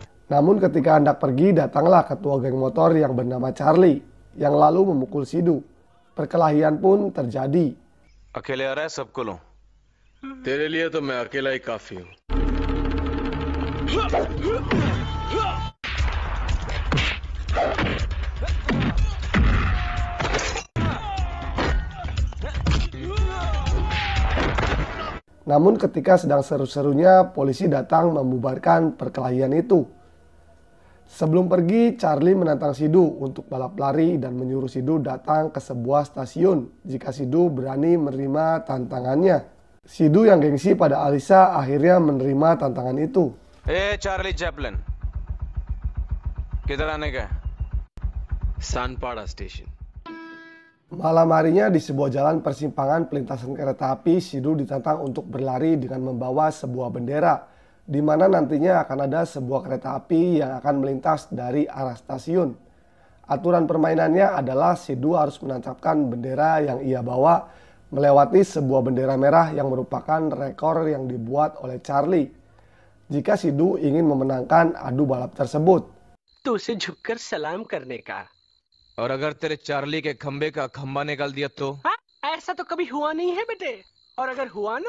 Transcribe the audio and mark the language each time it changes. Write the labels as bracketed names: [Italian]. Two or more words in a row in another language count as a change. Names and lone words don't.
[Indonesian] Namun ketika hendak pergi, datanglah ketua geng motor yang bernama Charlie yang lalu memukul Sidhu. Perkelahian pun terjadi. [Hindi] अकेले आ रहा है सबको लो तेरे लिए तो मैं अकेला ही काफी हूँ। [Indonesian] Namun ketika sedang seru-serunya, polisi datang membubarkan perkelahian itu. Sebelum pergi, Charlie menantang Sidhu untuk balap lari dan menyuruh Sidhu datang ke sebuah stasiun jika Sidhu berani menerima tantangannya. Sidhu yang gengsi pada Alisa akhirnya menerima tantangan itu. [Hindi] चार्ली चैपलिन किधर आने का सानपाड़ा स्टेशन। [Indonesian] Malam harinya di sebuah jalan persimpangan pelintasan kereta api, Sidhu ditantang untuk berlari dengan membawa sebuah bendera, di mana nantinya akan ada sebuah kereta api yang akan melintas dari arah stasiun. Aturan permainannya adalah Sidhu harus menancapkan bendera yang ia bawa melewati sebuah bendera merah yang merupakan rekor yang dibuat oleh Charlie. Jika Sidhu ingin memenangkan adu balap tersebut. [Hindi] तो उसे झुककर सलाम करने का। और अगर तेरे चार्ली के खंबे का खंबा निकाल दिया तो हाँ, ऐसा तो कभी हुआ नहीं है बेटे। और अगर हुआ ना।